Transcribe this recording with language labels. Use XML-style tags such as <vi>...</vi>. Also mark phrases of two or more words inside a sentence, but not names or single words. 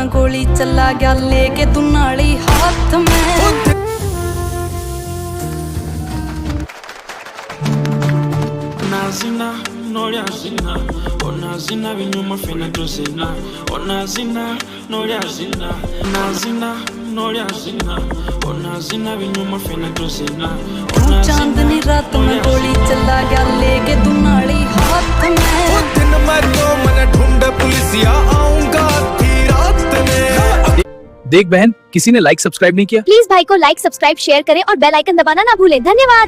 <hi>गोली चला गया लेके दुनाली हाथ में Nazina, noria zina, ona zina vinyuma fina tuzina, ona zina, noria zina, nazina, noria zina, ona zina vinyuma fina tuzina, ona चांदनी रात में गोली चला गया लेके दुनाली हाथ में दिन भर को मन ढूंढ पुलिसिया आऊंगा आधी रात में। देख बहन, किसी ने</hi> <en>like subscribe</en> <hi>नहीं किया। प्लीज भाई को</hi> <en>like subscribe share</en> <hi>करें और</hi> <en>bell icon</en> <hi>दबाना ना भूलें।</hi>